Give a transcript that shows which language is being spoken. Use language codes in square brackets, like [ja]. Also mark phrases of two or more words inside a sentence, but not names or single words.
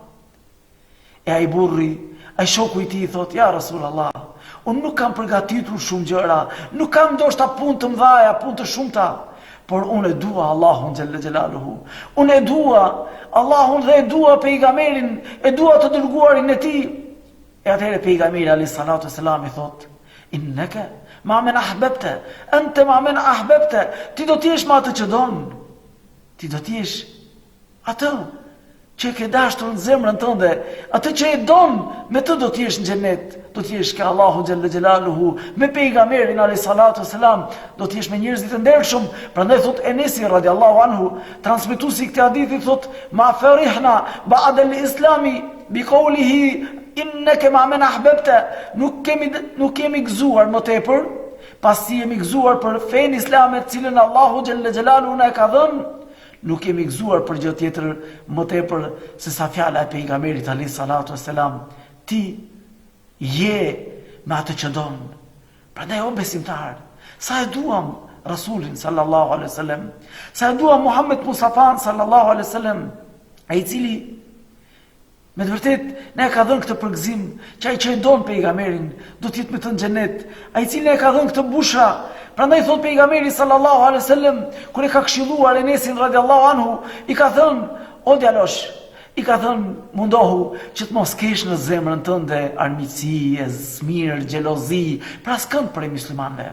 [sq] E ai burri, ai shoku I tij I thot: [ar] "يا رسول الله, [sq] unë nuk kam përgatitur shumë gjëra, nuk kam ndoshta punë të mëdha, punë të shumta, por unë e dua Allahun [ar] جل جلاله. [sq] Unë e dua Allahun dhe e dua pejgamberin, e dua të dërguarin e Tij." E atëherë pejgamberi [ar] عليه الصلاة والسلام [sq] I thot: [ar] "إنك مع من أحببت أنت مع من أحببت, anta ma men ahbabta." [sq] Ti do t'jesh me atë që don. Ti do t'jesh atë që e ke dashur në zemrën tënde, atë që e don, me të do t'jesh në xhenet, do t'jesh ka Allahu [ar] جل جلاله, [sq] me pejgamberin [ar] عليه الصلاة والسلام, [sq] do t'jesh me njerëz të ndershëm. Prandaj thot Enesi [ar] رضي الله عنه, [sq] transmetuesi I këtij hadithi, thot: [ar] "ما فرحنا بعد الإسلام بقوله إنك مع من أحببت." [sq] Nuk kemi gëzuar më tepër, pasi jemi gëzuar për fenë islame të cilën Allahu [ar] جل جلاله [sq] na e ka dhënë, nuk kemi gëzuar për gjë tjetër më tepër se sa fjala e pejgamberit [ar] عليه الصلاة والسلام: [sq] "Ti je me atë që don." Prandaj o besimtar, sa e duam Rasulin [ar] صلى الله عليه وسلم, [sq] sa e duam Muhammed Mustafa [ar] صلى الله عليه وسلم, [sq] ai cili me të vërtet ne ka dhënë këtë përgëzim që ai që e don pejgamberin do të jetë me të në xhenet, ai cili ne ka dhënë këtë bushra. Prandaj thot pejgamberi [ar] صلى الله عليه وسلم, [sq] kur e ka këshilluar Enesin [ar] رضي الله عنه, [sq] I ka thënë: "O djalosh, I ka thënë, mundohu që të mos kesh në zemrën tënde armiqësi, smir, xhelozi, pra s'kënd për muslimanëve.